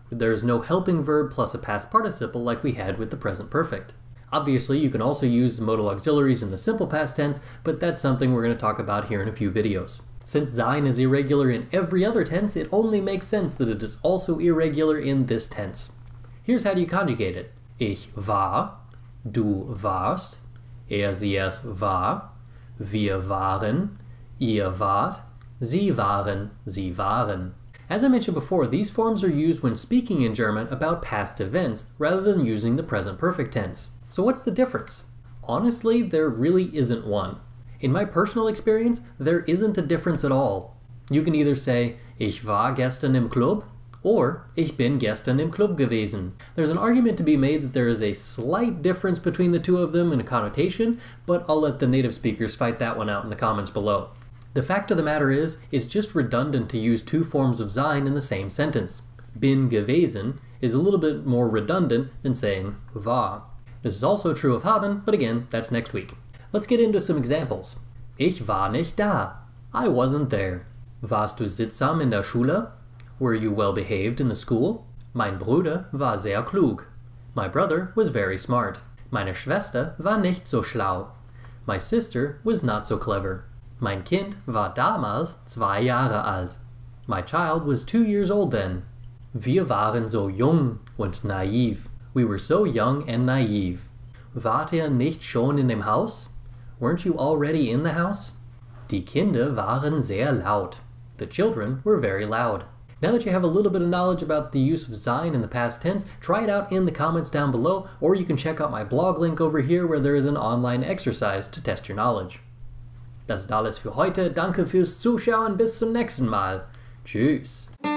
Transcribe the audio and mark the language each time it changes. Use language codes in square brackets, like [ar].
[en] There's no helping verb plus a past participle like we had with the present perfect. Obviously, you can also use the modal auxiliaries in the simple past tense, but that's something we're going to talk about here in a few videos. Since sein is irregular in every other tense, it only makes sense that it is also irregular in this tense. Here's how do you conjugate it. [de] Ich war, du warst, sie es war, wir waren, ihr wart, sie waren, sie waren. [en] As I mentioned before, these forms are used when speaking in German about past events rather than using the present perfect tense. So what's the difference? Honestly, there really isn't one. In my personal experience, there isn't a difference at all. You can either say, [de] ich war gestern im Club, [en] or [de] ich bin gestern im Club gewesen. [en] There's an argument to be made that there is a slight difference between the two of them in a connotation, but I'll let the native speakers fight that one out in the comments below. The fact of the matter is, it's just redundant to use two forms of sein in the same sentence. [de] Bin gewesen [en] is a little bit more redundant than saying war. This is also true of haben, but again, that's next week. Let's get into some examples. [de] Ich war nicht da. [en] I wasn't there. [de] Warst du sittsam in der Schule? [en] Were you well behaved in the school? [de] Mein Bruder war sehr klug. [en] My brother was very smart. [de] Meine Schwester war nicht so schlau. [en] My sister was not so clever. [de] Mein Kind war damals 2 Jahre alt. [en] My child was 2 years old then. [de] Wir waren so jung und naiv. [en] We were so young and naive. [de] Wart ihr nicht schon in dem Haus? [en] Weren't you already in the house? [de] Die Kinder waren sehr laut. [en] The children were very loud. Now that you have a little bit of knowledge about the use of sein in the past tense, try it out in the comments down below, or you can check out my blog link over here where there is an online exercise to test your knowledge. [de] Das ist alles für heute. Danke fürs Zuschauen. Bis zum nächsten Mal. Tschüss.